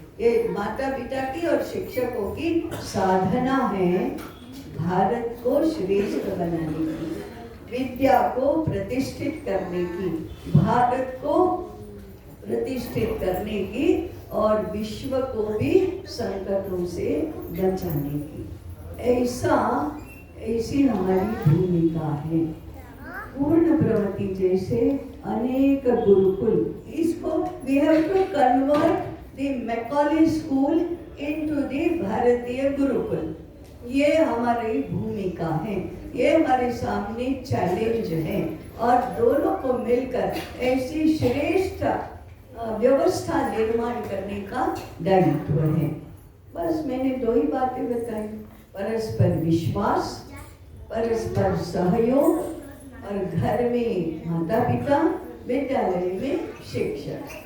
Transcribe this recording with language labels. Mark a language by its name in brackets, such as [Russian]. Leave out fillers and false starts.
[Hindi] ये माता पिता की और शिक्षकों की साधना है भारत को श्रेष्ठ बनाने की, विद्या को प्रतिष्ठित करने की, भारत को प्रतिष्ठित करने की और विश्व को भी संकटों से बचाने की। ऐसी हमारी भूमिका है। पूर्ण प्रवृत्ति जैसे अनेक गुरुकुल इसको [English] we have to convert the Macaulay school into the [Hindi] भारतीय गुरुकुल। ये हमारी भूमिका है, ये हमारे सामने चैलेंज है और दोनों को मिलकर ऐसी श्रेष्ठ व्यवस्था निर्माण करने का दायित्व है। बस मैंने दो ही बातें बताई, परस्पर विश्वास, परस्पर सहयोग और घर में माता पिता, विद्यालय में शिक्षक।